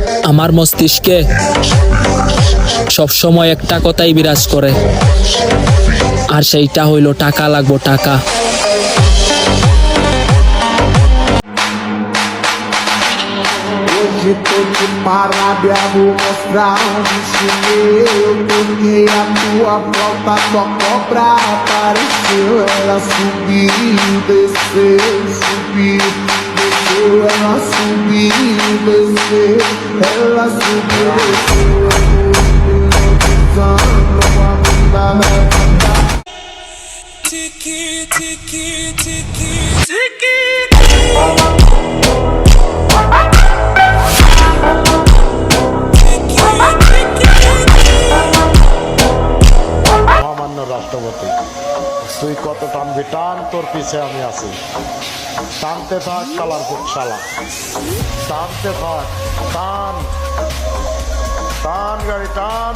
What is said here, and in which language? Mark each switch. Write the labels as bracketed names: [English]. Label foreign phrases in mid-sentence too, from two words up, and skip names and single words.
[Bangla] আমার মস্তিষ্কে সবসময় একটা কথাই বিরাজ করে, আর সেইটা হইল টাকা লাগবো, টাকা। [Portuguese] Hoje tô de parada, vou mostrar um chinelo. Toquei a tua volta, tua cobra apareceu. Ela subiu, desceu, subiu, desceu. Ela subiu, desceu, ela subiu, desceu. Tiki, tiki, tiki, tiki. [Bangla] রাষ্ট্রপতি, তুই কত টানবি টান, তোর পিছে আমি আছি। টানতে থাক কালারপুর শালা, টানতে থাক, টান টান গাড়ি টান।